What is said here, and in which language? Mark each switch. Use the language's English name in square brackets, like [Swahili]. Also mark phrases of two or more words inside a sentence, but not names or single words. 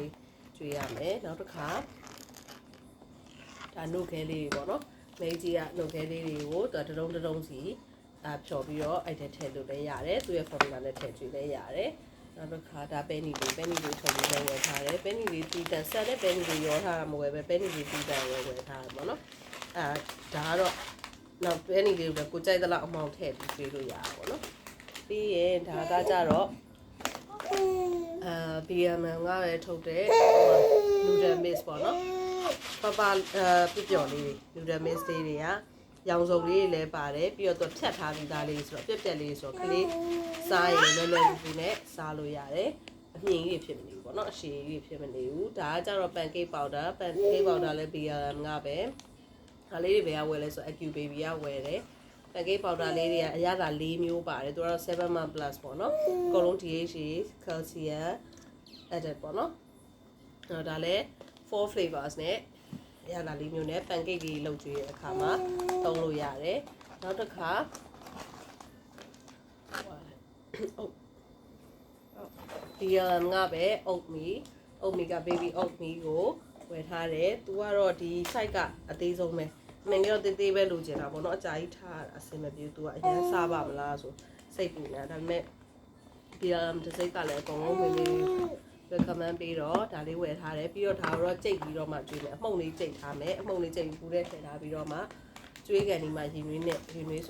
[Burmese] လေးကျွေးရမယ်နောက်တစ်ခါဒါနှုတ်ခဲလေးတွေပေါ့နော်မိကြီးကနှုတ်ခဲလေးတွေကိုတတုံးစီဖြော်ပြီးတော့အဲ့ထဲထည့်လို့လည်းရတယ်သူ့ရဲ့ formula နဲ့ထည့်ကျွေးလည်းရတယ်နောက်တစ်ခါဒါပဲနီလေးထုံပြီးလည်းဝယ်ထားတယ်ပဲနီလေးတီးတန်ဆက်တဲ့ပဲနီလေးရောထားတာမဟုတ်ပဲနီလေးတီးတန်ဝယ်ထားတယ်ပေါ့နော်ဒါကတော့နောက်ပဲနီလေးကိုကိုကြိုက်သလောက်အမောင်ထည့်ပြီးကျွေးလို့ရတာပေါ့နော်ပြီးရင်ဒါကကြတော့ BMM ကလည်းထုတ်တဲ့ [English] noodle mix [Burmese] ပေါ့နော်ပျော်လေးတွေ [English] noodle mix [Burmese] တွေကရောင်စုံလေးတွေလည်းပါတယ်ပြီးတော့သူဖြတ်ထားပြီးသားလေးဆို တော့ပြက်လေးဆိုတော့ကလေးစားရင်လွယ်လွယ်ကူကူနဲ့စားလို့ရတယ်အမြင့်ကြီးဖြစ်မနေဘူးပေါ့နော်အရှည်ကြီးဖြစ်မနေဘူးဒါကကြတော့ [English] pancake powder [Burmese] လည်း BLM ကပဲဒါလေးတွေဘယ်ကဝယ်လဲဆိုတော့ Acu Baby ကဝယ်တယ် [English] pancake powder [Burmese] လေးတွေကအရသာ၄မျိုးပါတယ်သူကတော့7 [English] month plus [Burmese] ပေါ့နော်အကုန်လုံး [English] DHA calcium added [Burmese] ပေါ့နော်ဒါလည်း4 flavors နဲ့ရလာလေးမျိုးနဲ့ pancake ကြီးလုပ်ကြည့်တဲ့အခါမှာသုံးလို့ရတယ်နောက်တစ်ခါ ဒီငါပဲအုတ်မီက [English] baby oat me [Burmese] ကိုဝယ်ထားတယ်သူကတော့ဒီ site ကအသေးဆုံးပဲမင်းကတော့တေးပဲလိုချင်တာပေါ့နော်အကြာကြီးထားအဆင်မပြေသူကအရင်စားပါမလားဆိုစိတ်ပူနေတာဒါပေမဲ့ဒီတစ်စိတ်က လည်းအကုန်လုံးဝင် recommend ပေးတော့ဒါလေးဝယ်ထားတယ်ပြီးတော့ဒါတော့ကြိတ်ပြီးတော့မှကျွေးမယ်အမှုန့်လေးကြိတ်ထားမယ်အမှုန့်လေးကြိတ်ပြီးပူတဲ့ထည့်ထားပြီးတော့မှကျွေးကန်ဒီမှာရင်နွေးနဲ့ရင်နွေးဆူ